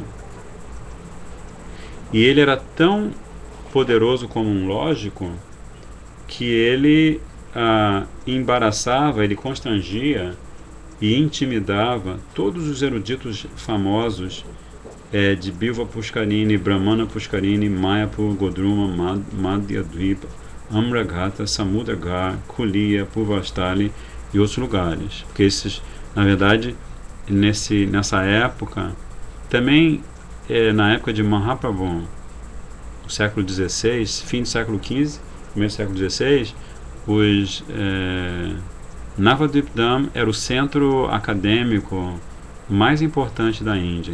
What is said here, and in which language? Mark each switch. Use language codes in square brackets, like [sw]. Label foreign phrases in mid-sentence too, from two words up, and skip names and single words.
[pt] E ele era tão poderoso como um lógico que ele embaraçava, ele constrangia e intimidava todos os eruditos famosos de Bilva Pushkarini, Brahmana Pushkarini, Mayapur, Godruma, Madhyadvipa, Amragata, Samudragar, Kulia, Purvastali e outros lugares. Porque esses, na verdade, nessa época, também na época de Mahaprabhu, no século XVI, fim do século XV, começo do século XVI, os Navadvip Dham era o centro acadêmico mais importante da Índia.